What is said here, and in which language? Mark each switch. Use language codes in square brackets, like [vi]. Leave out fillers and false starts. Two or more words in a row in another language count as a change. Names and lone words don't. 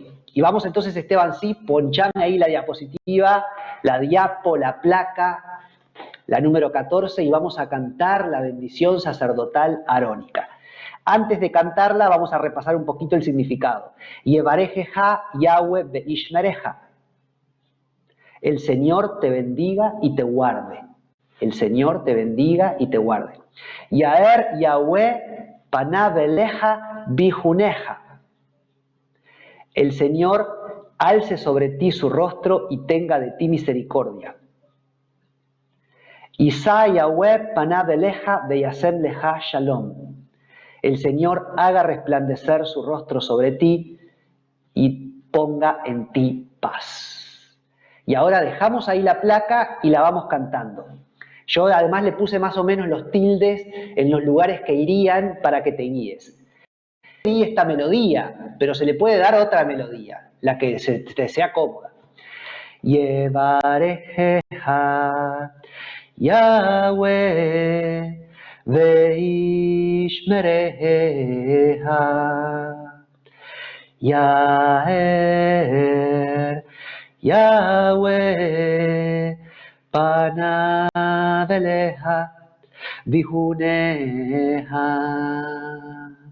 [es] Y vamos entonces, Esteban, sí, ponchame ahí la diapositiva, la diapo, la placa, la número 14, y vamos a cantar la bendición sacerdotal arónica. Antes de cantarla, vamos a repasar un poquito el significado. [he] יברכך יהוה וישמרך. [es] El Señor te bendiga y te guarde. El Señor te bendiga y te guarde. [he] יאר יהוה פניו אליך ויחנך. [es] El Señor alce sobre ti su rostro y tenga de ti misericordia. [he] ישא יהוה פניו אליך וישם לך שלום. [es] El Señor haga resplandecer su rostro sobre ti y ponga en ti paz. Y ahora dejamos ahí la placa y la vamos cantando. Yo además le puse más o menos los tildes en los lugares que irían para que te guíes. Sí, esta melodía, pero se le puede dar otra melodía, la que te sea cómoda. [he] יברכך יהוה וישמרך. יאר יהוה פניו אליך ויחנך.